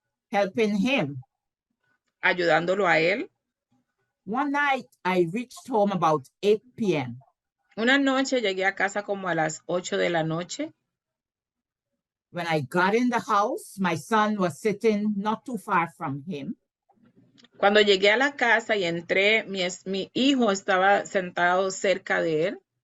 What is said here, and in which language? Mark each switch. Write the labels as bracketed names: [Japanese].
[English] Helping him. [Spanish] Ayudándolo a él. [English] One night, I reached home about 8 p.m. [Spanish] Una noche llegué a casa como a las 8 de la noche. [English] When I got in the house, my son was sitting not too far from him. [Spanish] Cuando llegué a la casa y entré, mi hijo estaba sentado cerca de él.